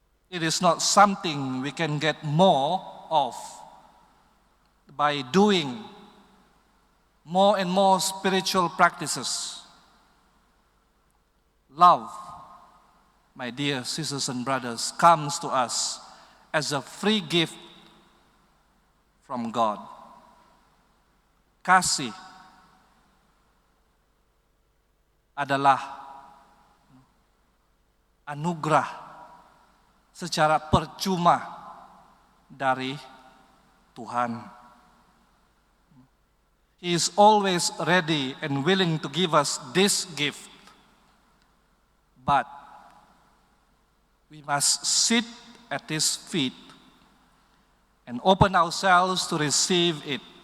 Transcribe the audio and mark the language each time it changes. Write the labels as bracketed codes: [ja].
[en] It is not something we can get more of by doing more and more spiritual practices. Love, my dear sisters and brothers, comes to us as a free gift from God. [id] Kasih adalah anugerah secara percuma dari Tuhan. [en] He is always ready and willing to give us this gift. But we must sit at His feet and open ourselves to receive it.